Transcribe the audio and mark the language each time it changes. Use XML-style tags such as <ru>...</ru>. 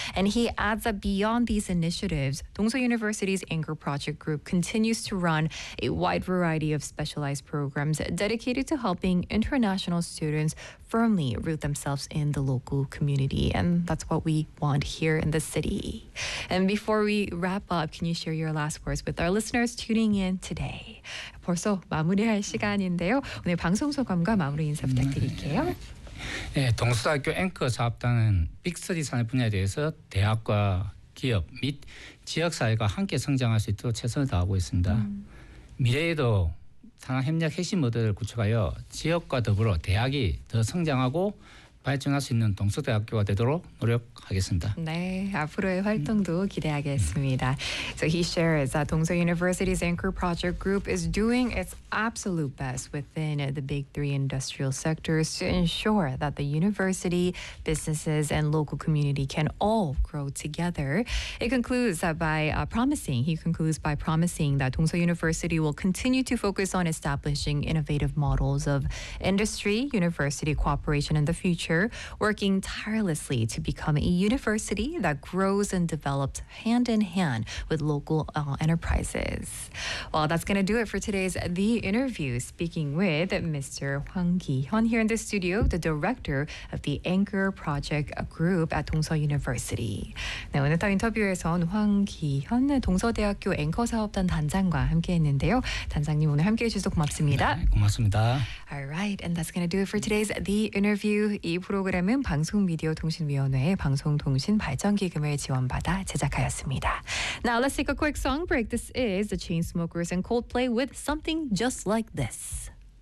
<en>And he adds that beyond these initiatives, Dongseo University's Anchor Project Group continues to run a wide variety of specialized programs dedicated to helping international students firmly root themselves in the local community. And that's what we want here in the city. And before we wrap up, can you share your last words with our listeners tuning in today?</en> <ko>벌써 마무리할 시간인데요. 오늘 방송 소감과 마무리 인사 부탁드릴게요. 네, 동서대학교 앵커 사업단은 빅3 산업 분야에 대해서 대학과 기업 및 지역사회가 함께 성장할 수 있도록 최선을 다하고 있습니다. 미래에도 산업협력 핵심 모델을 구축하여 지역과 더불어 대학이 더 성장하고 발전할 수 있는 동서대학교가 되도록 노력하겠습니다. 네, 앞으로의 활동도 기대하겠습니다.</ko> <en>So he shares that Dongseo University's Anchor Project Group is doing its absolute best within the big three industrial sectors to ensure that the university, businesses, and local community can all grow together. He concludes by promising that Dongseo University will continue to focus on establishing innovative models of industry-university cooperation in the future, working tirelessly to become a university that grows and develops hand in hand with local enterprises. Well, that's going to do it for today's The Interview, speaking with Mr. Hwang Ki-hyun here in the studio, the director of the Anchor Project Group at Dongseo University.</en> <ko>네, 오늘 또 인터뷰에선 황 기현 동서대학교 앵커 사업단 단장과 함께했는데요. 단장님 오늘 함께해 주셔서 고맙습니다. 네, 고맙습니다.</ko> <en>All right, and that's going to do it for today's The Interview.</en> <ko>프로그램은 방송미디어통신위원회의 방송통신발전기금을 지원받아 제작하였습니다.</ko> <en>Now let's take a quick song break. This is the Chainsmokers and Coldplay with Something Just Like This.</en>